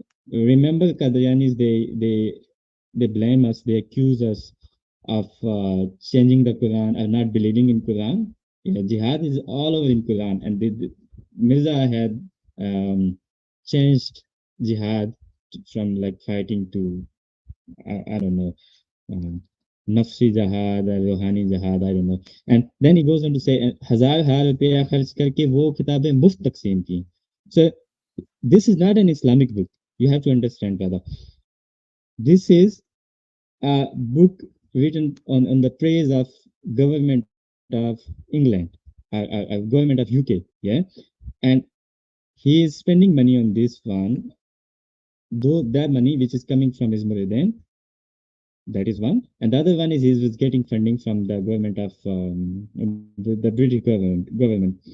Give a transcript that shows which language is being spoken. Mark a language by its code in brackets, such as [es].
[en] Remember, Qadianis, they blame us, they accuse us of changing the Quran or not believing in Quran. Yeah, jihad is all over in Quran, and Mirza had changed jihad from like fighting to I don't know, uh, nafsi jihad or rohani jihad, I don't know. And then he goes on to say, [hi] हजार रुपया खर्च करके वो किताबें मुफ्त तकसीम की. [en] So this is not an Islamic book. You have to understand, brother. This is a book written on the praise of government of England. government of UK. Yeah, and he is spending money on this one, though that money which is coming from his Muridin, that is one, and the other one is he was getting funding from the government of the British government.